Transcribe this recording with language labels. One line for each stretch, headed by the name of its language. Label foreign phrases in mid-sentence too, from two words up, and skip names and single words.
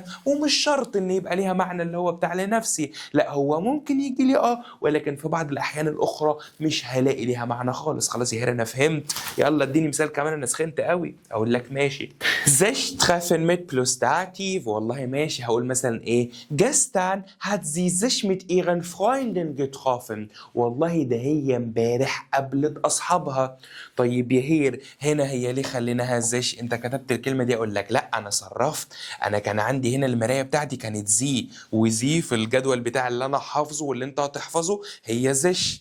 Arabic: ومش شرط ان يبقى ليها معنى اللي هو بتاع لنفسي، لا هو ممكن يجي لي ولكن في بعض الاحيان الاخرى مش هلاقي ليها معنى خالص. خلاص يا هير انا فهمت. يلا اديني مثال كمان، انا سخنت قوي. اقول لك ماشي.
German: sich treffen mit plus Dativ.
Arabic: والله ماشي. هقول مثلا ايه؟
German: gestern hat sie sich mit ihren Freunden getroffen.
Arabic: والله ده هي امبارح قابلت اصحابها. طيب يا هير هنا هي ليه خليناها زيش؟ انت كتبت الكلمه دي. اقول لك لا انا صرفت. انا كان عندي هنا المرايه بتاعتي كانت زي، وزي في الجدول بتاع اللي انا حافظه واللي انت هتحفظه هي زيش.